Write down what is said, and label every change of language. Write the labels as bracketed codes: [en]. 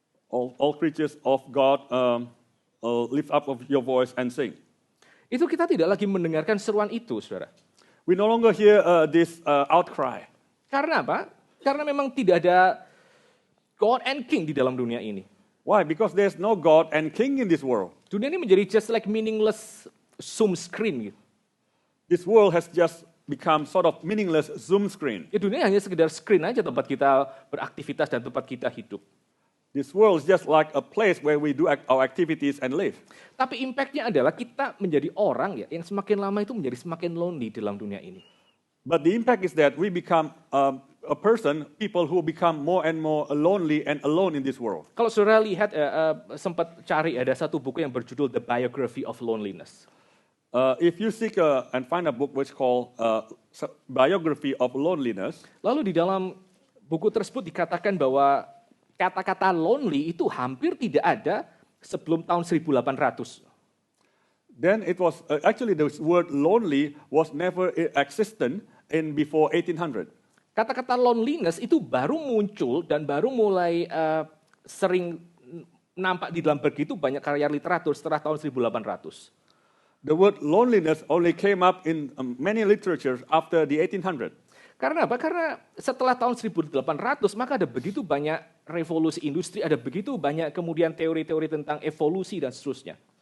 [en] All creatures of God, lift up of your voice and sing. [id] Itu kita tidak lagi mendengarkan seruan itu, saudara. [en] We no longer hear this outcry. [id] Karena apa? Karena memang tidak ada [en] God and King [id] di dalam dunia ini. [en] Why? Because there's no God and King in this world. [id] Dunia ini menjadi [en] just like meaningless Zoom screen [id] gitu. [en] This world has just become sort of meaningless Zoom screen. [id] Ya, dunia hanya sekedar screen aja tempat kita beraktivitas dan tempat kita hidup. [en] This world is just like a place where we do our activities and live. [id] Tapi impact-nya adalah kita menjadi orang ya yang semakin lama itu menjadi semakin lonely dalam dunia ini. [en] But the impact is that we become people who become more and more lonely and alone in this world. [id] Kalau saudara lihat sempat cari ada satu buku yang berjudul The Biography of Loneliness. [en] If you seek and find a book which called Biography of Loneliness. [id] Lalu di dalam buku tersebut dikatakan bahwa kata-kata lonely itu hampir tidak ada sebelum tahun 1800. [en] Then it was actually the word lonely was never existent in before 1800. [id] Kata-kata loneliness itu baru muncul dan baru mulai sering nampak di dalam begitu banyak karya literatur setelah tahun 1800. [en] The word loneliness only came up in many literatures after the 1800. [id] Karena apa? Karena setelah tahun 1800 maka ada begitu banyak revolusi industri, ada begitu banyak kemudian teori-teori tentang evolusi dan seterusnya.